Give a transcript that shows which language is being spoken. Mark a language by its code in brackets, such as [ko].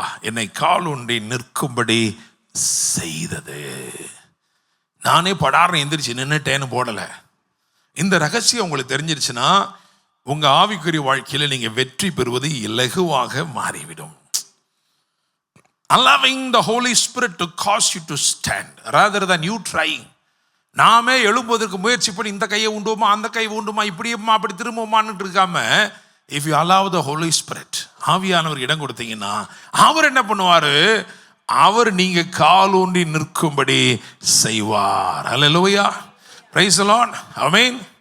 [ta] என்னை கால் ஊன்றி நிற்கும்படி செய்தது. நானே படார்னு எந்திரிச்சு நின்னுட்டேன்னு போடல. இந்த ரகசியம் உங்களுக்கு தெரிஞ்சிருச்சுன்னா உங்க ஆவிக்குரிய வாழ்க்கையில நீங்க வெற்றி பெறுவது இலகுவாக மாறிவிடும். [en] Allowing the Holy Spirit to cause you to stand rather than you trying. [ta] நாமே எழும்புவதற்கு முயற்சி பண்ணி இந்த கையை உண்டுமா அந்த கை உண்டுமா இப்படியுமா அப்படி திரும்புமான்னு இருக்காம, [en] if you allow the Holy Spirit, [ta] ஆவியானவர் இடம் கொடுத்தீங்கன்னா அவர் என்ன பண்ணுவாரு, அவர் நீங்க காலூன்றி நிற்கும்படி செய்வார். அல்லேலூயா. [en] Praise the Lord. Amen.